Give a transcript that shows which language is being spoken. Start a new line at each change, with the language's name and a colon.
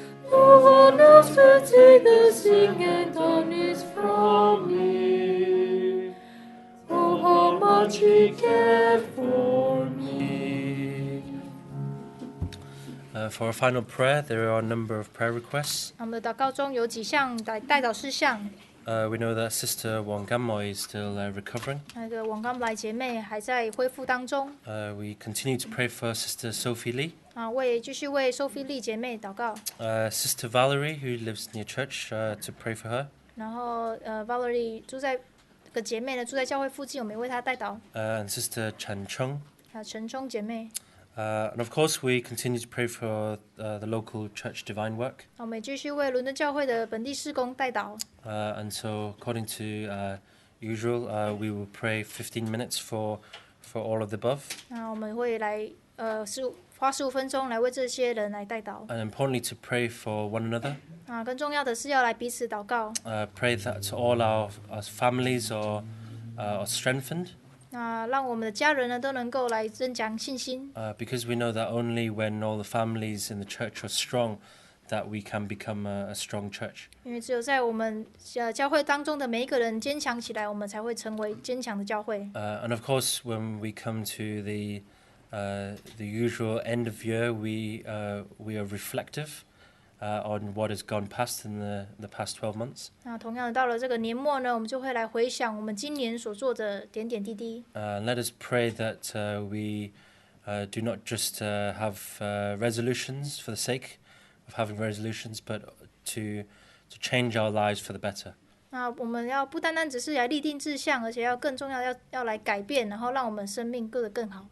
English: No one else could take the sin and darkness from me. Oh, how much he cared for me. For our final prayer, there are a number of prayer requests.
Chinese: 我们的祷告中有几项代祷事项。
English: We know that Sister Wang Gamoy is still recovering.
Chinese: 那个王刚来姐妹还在恢复当中。
English: We continue to pray for Sister Sophie Lee.
Chinese: 继续为 Sophie Lee 姐妹祷告。
English: Sister Valerie, who lives near church, to pray for her.
Chinese: 然后Valerie 住在这个姐妹呢，住在教会附近，我们也为她代祷。
English: And Sister Chan Chung.
Chinese: 陈冲姐妹。
English: And of course, we continue to pray for the local church divine work.
Chinese: 我们也继续为伦敦教会的本地事工代祷。
English: And so, according to usual, we will pray 15 minutes for all of the above.
Chinese: 那我们会来花15分钟来为这些人来代祷。
English: And importantly, to pray for one another.
Chinese: 更重要的是要来彼此祷告。
English: Pray that all our families are strengthened.
Chinese: 让我们的家人呢都能够来增强信心。
English: Because we know that only when all the families in the church are strong, that we can become a strong church.
Chinese: 因为只有在我们教会当中的每一个人坚强起来，我们才会成为坚强的教会。
English: And of course, when we come to the usual end of year, we are reflective on what has gone past in the past 12 months.
Chinese: 同样的，到了这个年末呢，我们就会来回想我们今年所做的点点滴滴。
English: Let us pray that we do not just have resolutions for the sake of having resolutions, but to change our lives for the better.
Chinese: 我们要不单单只是来立定志向，而且要更重要要来改变，然后让我们生命过得更好。